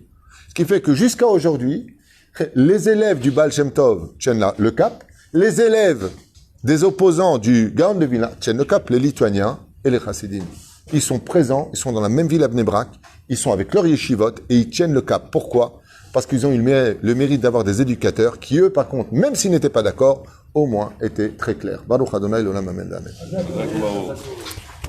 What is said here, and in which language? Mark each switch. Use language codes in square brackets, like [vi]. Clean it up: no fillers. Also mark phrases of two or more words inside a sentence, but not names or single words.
[fr] Ce qui fait que jusqu'à aujourd'hui, les élèves du Baal Shem Tov tiennent le cap, les élèves des opposants du Gaon de Vilna tiennent le cap, les Lituaniens et les chassidim. Ils sont présents, ils sont dans la même ville à Bnei Brak, ils sont avec leur yeshivot et ils tiennent le cap. Pourquoi ? Parce qu'ils ont eu le mérite d'avoir des éducateurs qui, eux, par contre, même s'ils n'étaient pas d'accord, au moins étaient très clairs. [he] ברוך אדני לעולם אמן. Amen.